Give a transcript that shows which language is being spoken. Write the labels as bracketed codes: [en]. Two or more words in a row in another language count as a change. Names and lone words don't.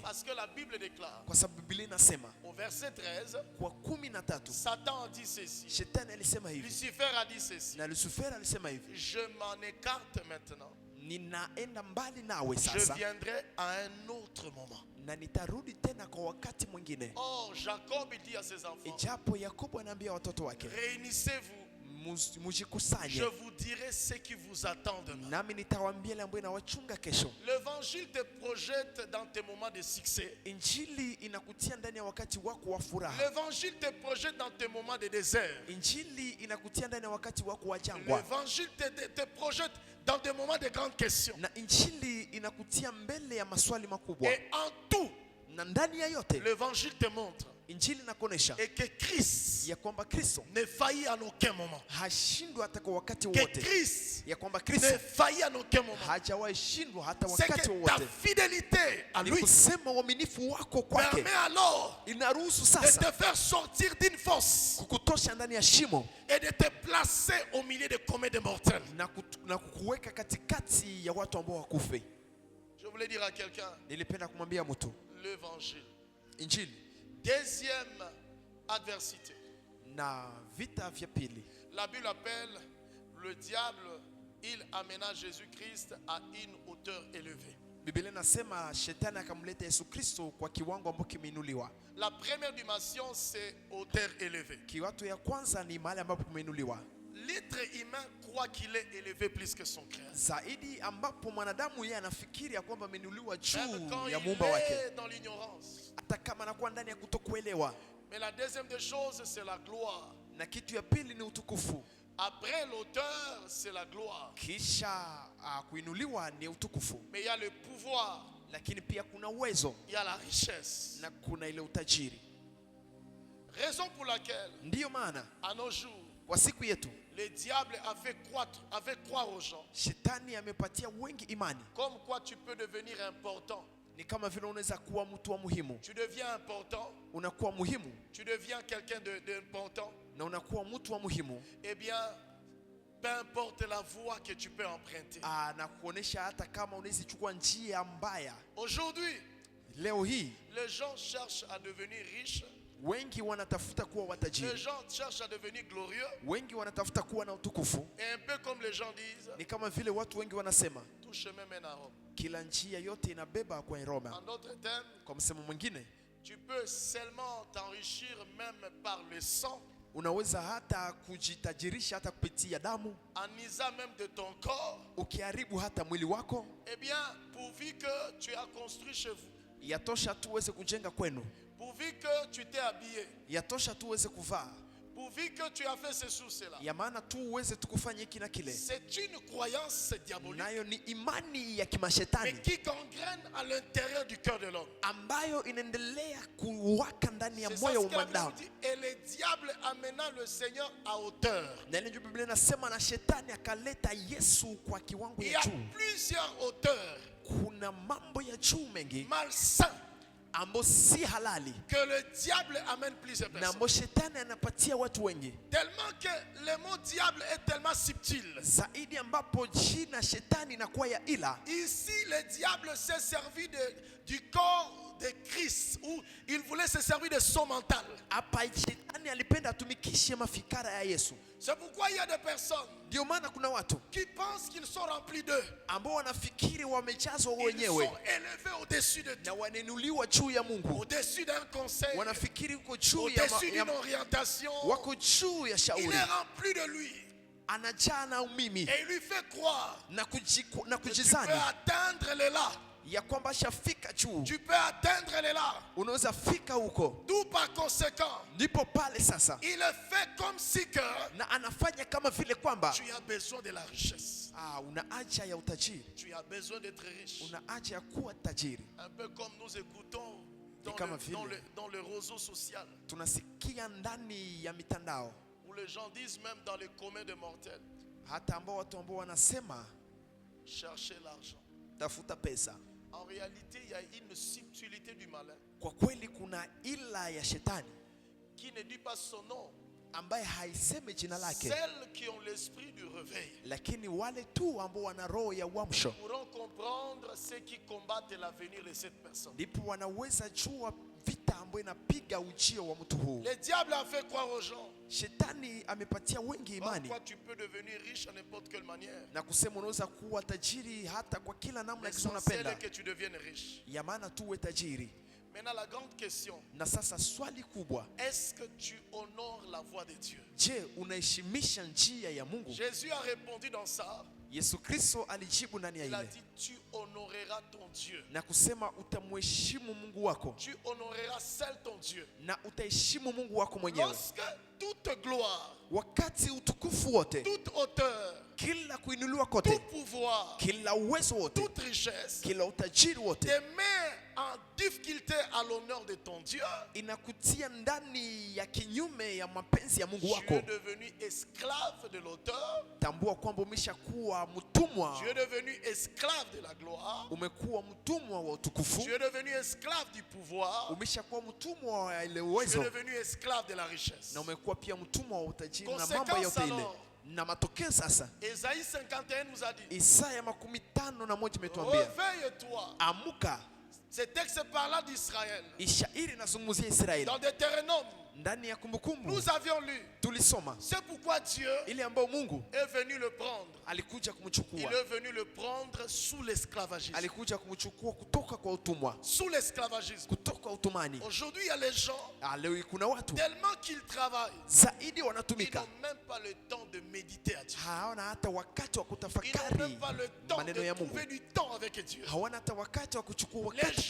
[fr] Parce que la Bible déclare [sw] kwa sababu Biblia inasema [fr] au verset 13, [sw] kwa 13 [fr] Satan a dit ceci, [sw] shetani alisema hivi [fr] Lucifer a dit ceci, [sw] na Lucifer alisema hivi, [fr] je m'en écarte maintenant, [sw] ninaenda mbali nawe [fr] je [sw] sasa [fr] viendrai à un autre moment. [sw] na nitarudi tena kwa wakati mwingine. [fr] Or, Jacob dit à ses enfants, [sw] Ijapo Yakobo anaambia watoto wake, [fr] réunissez-vous, je [sw] mujikusanye [fr] vous dirai ce qui vous attend demain. [sw] nami nitawaambia ile ambayo inawachunga kesho. [fr] L'évangile te projette dans tes moments de succès. [sw] Injili inakutia ndani ya wakati wako wa furaha. [fr] L'évangile te projette dans tes moments de désert. [sw] Injili inakutia ndani ya wakati wako wa jangwa, [fr] L'évangile te projette dans des moments de grandes questions. [sw] na injili inakutia mbele ya maswali makubwa, [fr] Et en tout, [sw] na ndani ya yote [fr] l'évangile te montre [sw] injili inakuonesha [fr] et que Christ [sw] ya kwamba Kristo [fr] ne faillit en aucun moment. [sw] hashindwi hata kwa wakati [fr] Que [sw] wote, [fr] Christ [sw] ya kwamba [fr] ne [sw] Kristo [fr] faillit en aucun moment. [sw] hajawahi shindwa hata [fr] C'est [sw] wakati [fr] que ta [sw] wowote. [fr] fidélité à [sw] Ni [fr] lui [sw] kusema uaminifu wako kwake [fr] permet alors [sw] inaruhusu [fr] de [sw] sasa [fr] te faire sortir d'une fosse [sw] kukutosha ndani ya shimo [fr] et de te placer au milieu de combien de mortels. [sw] na kukuweka katikati ya watu ambao wakufe. [fr] Je voulais dire à quelqu'un, [sw] Nilipenda kumwambia mtu [fr] l'évangile. [sw] injili [fr] Deuxième adversité. [sw] na vita vya pili. [fr] La Bible appelle le diable, il amena Jésus-Christ à une hauteur élevée. [sw] Biblia inasema shetani akamleta Yesu Kristo kwa kiwango ambacho kimeinuliwa. [fr] La première dimension, c'est hauteur élevée. [sw] Kiwatu ya kwanza ni mahali ambapo kumeinuliwa [fr] L'être humain croit qu'il est élevé plus que son créateur. [sw] zaidi, ambapo mwanadamu yeye anafikiri ya kwamba ameinuliwa [fr] Même [sw] juu [fr] quand [sw] ya [fr] il [sw] muumba wake, [fr] est dans l'ignorance. [sw] hata kama anakuwa ndani ya kutokuelewa. [fr] Mais la deuxième des choses, c'est la gloire. [sw] Na kitu ya pili ni utukufu. [fr] Après l'auteur, c'est la gloire. [sw] Kisha kuinuliwa ni utukufu, [fr] Mais il y a le pouvoir, [sw] lakini pia kuna uwezo [fr] il y a la richesse. [sw] na kuna ile utajiri. [fr] Raison pour laquelle, [sw] Ndiyo maana [fr] à nos jours, [sw] kwa siku yetu [fr] le diable a fait croire aux gens [sw] shetani amepatia wengi imani [fr] comme quoi tu peux devenir important. [sw] ni kama vile unaweza kuwa mtu wa muhimu, [fr] Tu deviens important, [sw] unakuwa muhimu [fr] tu deviens quelqu'un d'important. [sw] na unakuwa mtu wa muhimu, [fr] Eh bien, peu importe la voie que tu peux emprunter. [sw] na kuonesha hata kama unaweza chukua njia mbaya. [fr] Aujourd'hui, [sw] Leo hii [fr] les gens cherchent à devenir riches [sw] Wengi wanatafuta kuwa [fr] Les [sw] watajiri. [fr] gens cherchent à devenir glorieux. [sw] Wengi wanatafuta kuwa na utukufu. [fr] Et un peu comme les gens disent, [sw] Ni kama vile watu wengi wanasema [fr] tout chemin mène à Rome. [sw] kila njia yote inabeba kwa Roma. [fr] En d'autres termes, [sw] Kwa msemo mwingine, [fr] tu peux seulement t'enrichir même par le sang, [sw] unaweza hata kujitajirisha hata kupitia damu, [fr] en usant même de ton corps. [sw] ukiharibu hata mwili wako. [fr] Eh bien, pourvu que tu as construit chez vous, [sw] Yatosha tu uweze kujenga kwenu, [fr] pourvu que tu t'es habillé, [sw] yatosha tu uweze kuvaa, [fr] pourvu que tu as fait ceci ou cela. [sw] ya maana tu uweze tukufanya hiki na kile. [fr] C'est une croyance diabolique, [sw] Nayo ni imani ya [fr] mais [sw] kimashetani [fr] qui gangrène à l'intérieur du cœur de l'homme. [sw] ambayo inaendelea kuwaka ndani ya [fr] C'est ça [sw] moyo [fr] ce [sw] wa [fr] que la Bible [sw] mwanadamu. [fr] dit. Et le diable amena le Seigneur à hauteur. [sw] Na ile Biblia inasema na shetani akaleta Yesu kwa kiwango [fr] Il y [sw] ya [fr] a [sw] juu. [fr] plusieurs hauteurs [sw] Kuna mambo ya juu mengi [fr] malsains [sw] ambayo si halali [fr] que le diable amène plusieurs [sw] na [fr] personnes. [sw] ambayo shetani anapatia watu wengi, [fr] Tellement que le mot diable est tellement subtil. [sw] zaidi ambapo jina shetani inakuwa ya ila. [fr] Ici, le diable s'est servi du corps de Christ, où il voulait se servir de son mental. [sw] Hapa shetani alipenda atumikishe mafikara ya Yesu. [fr] C'est pourquoi il y a des personnes [sw] Ndio maana kuna watu [fr] qui pensent qu'ils sont remplis d'eux. [sw] ambao wanafikiri wamejazwa [fr] Ils [sw] wenyewe [fr] sont élevés au-dessus de [sw] na [fr] tout, [sw] wanainuliwa juu ya Mungu. [fr] au-dessus d'un conseil, [sw] Wanafikiri uko juu ya, [fr] au-dessus d'une orientation. [sw] wako juu ya [fr] Il [sw] shauri, [fr] est rempli de lui. [sw] anajaa na umimi [fr] Et il lui fait croire [sw] na [fr] que tu peux [sw] kujizani [fr] atteindre les là. [sw] ya kwamba shafika juu, [fr] Tu peux atteindre les là. [sw] unaweza fika huko. [fr] D'où par conséquent, [sw] Ndipo pale sasa [fr] il est fait comme si que [sw] na anafanya kama vile kwamba [fr] tu as besoin de la richesse. [sw] una haja ya utajiri, [fr] Tu as besoin d'être riche. [sw] una haja ya kuwa tajiri. [fr] Un peu comme nous écoutons [sw] Ni kama [fr] dans le réseau social, [sw] Tunasikia ndani ya mitandao [fr] où les gens disent même dans les communs de mortels, [sw] hata ambao watu ambao wanasema [fr] chercher l'argent. [sw] tafuta pesa. [fr] En réalité, il y a une subtilité du malin [sw] Kwa kweli kuna ila ya shetani [fr] qui ne dit pas son nom. [sw] ambaye haisemi jina lake, [fr] Celles qui ont l'esprit du réveil [sw] lakini wale tu ambao wana roho ya uamsho [fr] pourront comprendre ceux qui combattent l'avenir de cette personne. [sw] ndipo wanaweza jua vita ambayo inapiga ujio wa mtu huu. [fr] Le diable a fait croire aux gens, [sw] Shetani amepatia wengi imani [fr] toi tu peux devenir riche à n'importe quelle manière. [sw] na kusema unaweza kuwa tajiri hata kwa kila namna kisa [fr] L'essentiel [sw] unapenda, [fr] est que tu deviennes riche. [sw] ya maana tu uwe tajiri. [fr] Maintenant, la grande question, [sw] Na sasa swali kubwa, [fr] est-ce que tu honores la voix de Dieu? [sw] je, unaheshimisha njia ya Mungu? [fr] Jésus a répondu dans ça. [sw] Yesu Kristo alijibu ndani ya [fr] Il a [sw] ile [fr] dit, tu honoreras ton Dieu. [sw] na kusema utamheshimu Mungu wako [fr] Tu honoreras seul ton Dieu. [sw] na utaheshimu Mungu wako mwenyewe. [fr] Lorsque toute gloire, [sw] Wakati utukufu wote, [fr] toute hauteur, [sw] kila kuinuliwa kote, [fr] tout pouvoir, [sw] kila uwezo wote, [fr] toute richesse [sw] kila utajiri wote [fr] te met en difficulté à l'honneur de ton Dieu, [sw] inakutia ndani ya kinyume ya mapenzi ya Mungu [fr] tu [sw] wako, [fr] es devenu esclave de l'auteur, [sw] tambua kwamba umeshakuwa mtumwa, [fr] tu es devenu esclave de la gloire, [sw] umekuwa mtumwa wa utukufu, [fr] tu es devenu esclave du pouvoir, [sw] umeshakuwa mtumwa wa ile [fr] tu es [sw] uwezo, [fr] devenu esclave de la richesse. [sw] na umekuwa pia mtumwa wa utajiri na [fr] Conséquence [sw] mambo yote ile. [fr] alors, [sw] Na matokeo sasa, [fr] Ésaïe 51 nous a dit, [sw] Isaya 51 imetuambia, [fr] réveille-toi. [sw] amuka. [fr] Ce texte parlant d'Israël. [sw] Ishairi inazungumzia Israeli. [fr] Dans Deutéronome, [sw] Ndani ya Kumbukumbu [fr] nous avions lu. [sw] tulisoma [fr] C'est pourquoi Dieu [sw] ile ambayo Mungu [fr] est venu le prendre. [sw] alikuja [fr] Il [sw] kumchukua, [fr] est venu le prendre sous l'esclavagisme. [sw] alikuja kumchukua kutoka kwa utumwa, [fr] Sous l'esclavagisme. [sw] kutoka utumani. [fr] Aujourd'hui, il y a les gens, [sw] Leo kuna watu [fr] tellement qu'ils travaillent, [sw] zaidi [fr] ils [sw] wanatumika, [fr] n'ont même pas le temps de méditer à Dieu. [sw] hawana hata wakati wa [fr] Ils n'ont [sw] kutafakari [fr] même pas le temps [sw] maneno ya [fr] de [sw] Mungu, [fr] trouver du temps avec Dieu. [sw] hawana hata wakati wa kuchukua [fr] Les [sw] wakati